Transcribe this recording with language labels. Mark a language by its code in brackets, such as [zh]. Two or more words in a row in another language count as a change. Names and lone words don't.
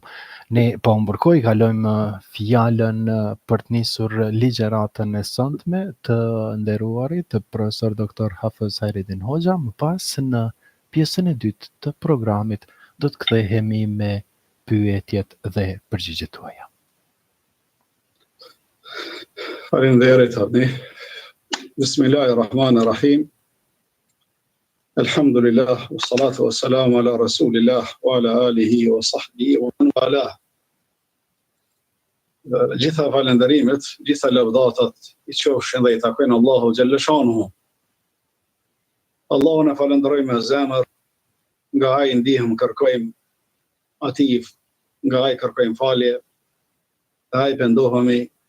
[sq] Ne pa mbërkoj kalojmë fjalën për të nisur ligjëratën e sotme të nderuarit profesor doktor Hafiz Hayreddin Hoxha. Më pas në pjesën e dytë të programit do të kthehemi me pyetjet dhe përgjigjet tuaja. Faleminderit Abni. [ar] بسم الله الرحمن الرحيم الحمد لله والصلاة والسلام على رسول الله وعلى آله وصحبه ومن والاه. [sq] Gjitha falënderimet, gjitha lëvdatat i qofshin dhe i takojnë Allahu [ar] جل شأنه. [sq] Allahun e falenderojmë me zemër, nga ai ndihmë kërkojmë atij, nga ai kërkojmë falje, nga ai pendohemi.